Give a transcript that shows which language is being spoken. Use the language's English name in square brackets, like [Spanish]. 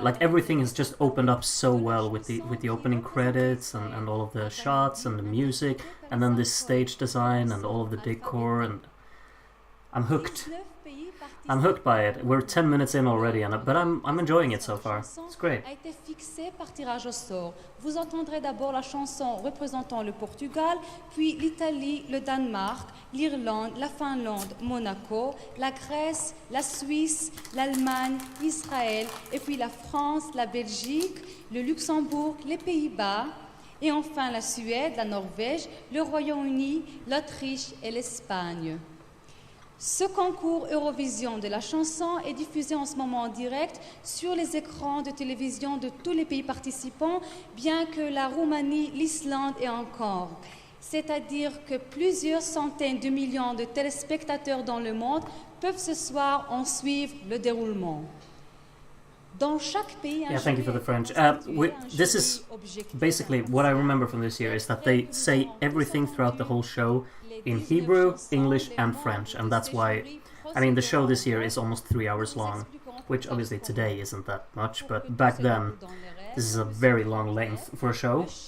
[English] Like everything has just opened up so well with the opening credits and all of the shots and the music and then this stage design and all of the decor, and I'm hooked. I'm hooked by it. We're 10 minutes in already, but I'm enjoying it so far. It's great. [French] A été fixé par tirage au sort. Vous entendrez d'abord la chanson représentant le Portugal, puis l'Italie, le Danemark, l'Irlande, la Finlande, Monaco, la Grèce, la Suisse, l'Allemagne, Israël, et puis la France, la Belgique, le Luxembourg, les Pays-Bas, et enfin la Suède, la Norvège, le Royaume-Uni, l'Autriche et l'Espagne. Ce concours Eurovision de la chanson est diffusé en ce moment en direct sur les écrans de télévision de tous les pays participants, bien que la Roumanie, l'Islande et encore. C'est-à-dire que plusieurs centaines de millions de téléspectateurs dans le monde peuvent ce soir en suivre le déroulement. Dans chaque pays, [English] Yeah, thank you for the French. This is basically what I remember from this year is that they say everything throughout the whole show in Hebrew, English, and French, and that's why. I mean, the show this year is almost 3 hours long, which obviously today isn't that much, but back then this is a very long length for a show.